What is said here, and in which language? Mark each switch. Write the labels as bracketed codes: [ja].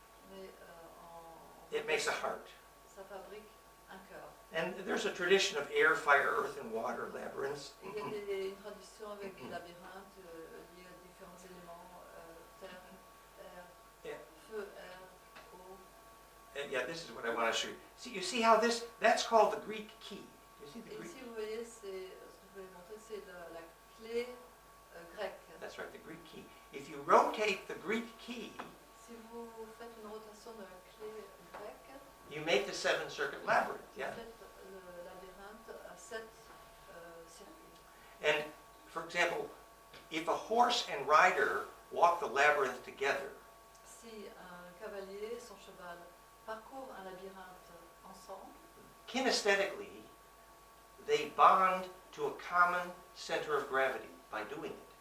[fr] mais [en] it makes a heart. [fr] ça fabrique un cœur. [en] And there's a tradition of air, fire, earth, and water labyrinths. [fr] Il y a une tradition avec des labyrinthes liés à différents éléments, terre, air, [en] Yeah. [fr] feu, air, eau. [en] And yeah, this is what I want to show you. See, you see how that's called the Greek key. You see the [fr] Et [en] Greek? [fr] ici, vous voyez, ce que je voulais montrer, c'est la clé grecque. [en] That's right, the Greek key. If you rotate the Greek key, [fr] Si vous faites une rotation de la clé grecque, [en] you make a 7-circuit labyrinth, [fr] En [en] yeah? [fr] fait, le labyrinthe a 7 circuits. [en] And, for example, if a horse and rider walk the labyrinth together, [fr] Si un cavalier et son cheval parcourent un labyrinthe ensemble, [en] kinesthetically, they bond to a common center of gravity by doing it.